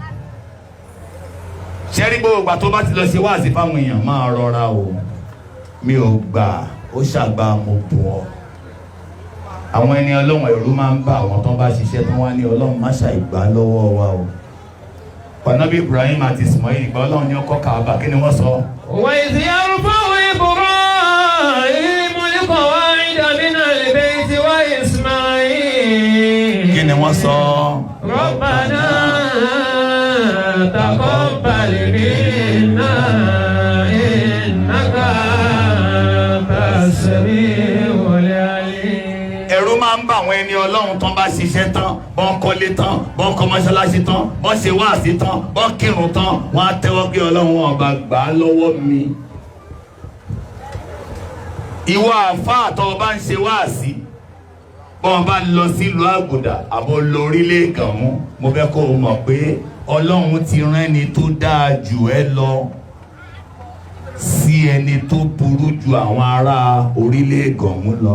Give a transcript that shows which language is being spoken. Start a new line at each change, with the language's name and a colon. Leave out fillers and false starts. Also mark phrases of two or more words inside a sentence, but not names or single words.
Yoruba: Ṣẹ́rí gbogbo ìgbà tó bá ti lọ ṣe wáàsí fáwọn èèyàn máa rọra o. Mi ò gbà, ó ṣàgbà mo bù ọ́. Àwọn ẹni Ọlọ́run ẹ̀rù máa ń bá àwọn tó bá ṣiṣẹ́ tó wá ní Ọlọ́run má ṣàìgbà lọ́wọ́ wa o. Pànábì Ibrahim àti Ismail ìgbà Ọlọ́run ní ọkọ̀ Kaaba, kí ni wọ́n sọ?
Arabic: وإذ يرفع إبراهيم القواعد من البيت وإسماعيل.
Yoruba: Kí ni wọ́n sọ?
Arabic: ربنا تقبل منا إنك أنت السميع العليم.
Yoruba: Ẹ̀rù máa ń bá àwọn ẹni Ọlọ́run tán bá ṣiṣẹ́ tán, bọ́n kọ́lé tán, bọ́n kọ́ mọ́ṣáláṣí tán, bọ́n ṣe wáàsí tán, bọ́n kírun tán, wọ́n á tẹ́wọ́ pé Ọlọ́run ọba gbà á lọ́wọ́ mi. Ìwọ àfáà tó bá ń ṣe wáàsí, bọ́n bá lọ sílùú Àgùdà àbọ̀ lórílẹ̀ Gànmú, mo fẹ́ kó o mọ̀ pé Ọlọ́run ti rán ẹni tó dáa jù ẹ́ lọ sí ẹni tó burú ju àwọn ará orílẹ̀ Gànmú lọ.